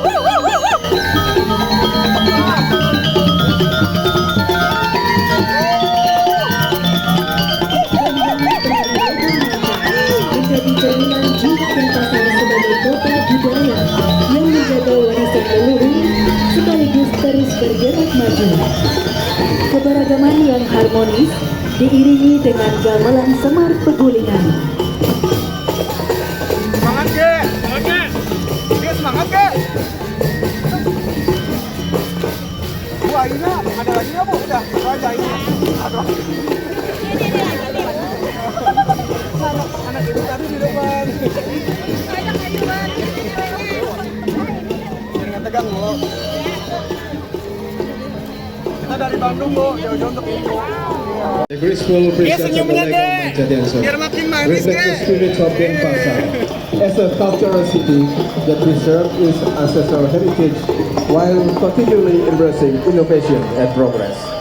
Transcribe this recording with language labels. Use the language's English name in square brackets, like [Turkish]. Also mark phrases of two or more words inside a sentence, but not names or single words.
[Indonesian] Menjadi cerminan jiwa Denpasar sebagai kota budaya yang menjaga warisan leluhur sekaligus terus bergerak maju. Keberagaman yang harmonis diiringi dengan gamelan Semar Pegulingan. Semangat, ge. Semangat. Ge semangat, ge. Bu, Aina, ada lagi nggak, Bu? Udah, itu aja ini. Aduh. Anak ibu tadi di depan. Jangan tegang, Bu. Kita dari Bandung, Bu. Jauh-jauh untuk itu. [English] the graceful presence of the [Indonesian] senyumnya, Lego Dek. [English] Manca dancer [Indonesian] Biar makin manis, [English] reflects the [Indonesian] Dek. [English] spirit of Denpasar as a cultural city that preserves its ancestral heritage while continually embracing innovation and progress.